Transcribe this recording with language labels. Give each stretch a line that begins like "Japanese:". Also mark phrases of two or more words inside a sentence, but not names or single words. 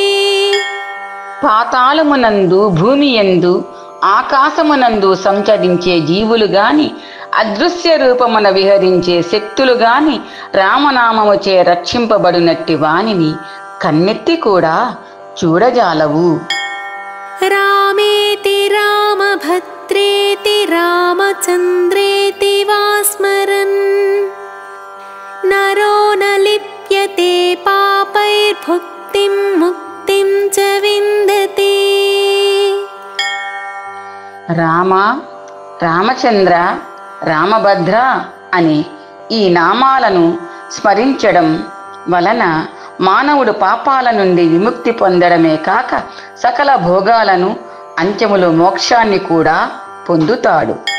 Telugu: పాతాళమునందు, భూమియందు, ఆకాశమునందు సంచరించే జీవులు గాని, అదృశ్య రూపమున విహరించే శక్తులు గాని రామనామముచే రక్షింపబడినట్టి వానిని కన్నెత్తి కూడా చూడజాలవు.
Sanskrit: రామేతి రామభద్రేతి రామచంద్రేతి వా స్మరన్ नरो न लिप्यते पापैर्भुक्तिं मुक्तिं च विन्दते।
Telugu: రామ, రామచంద్ర, రామభద్ర అనే ఈ నామాలను స్మరించడం వలన మానవుడు పాపాల నుండి విముక్తి పొందడమే కాక సకల భోగాలను అంత్యములో మోక్షాన్ని కూడా పొందుతాడు.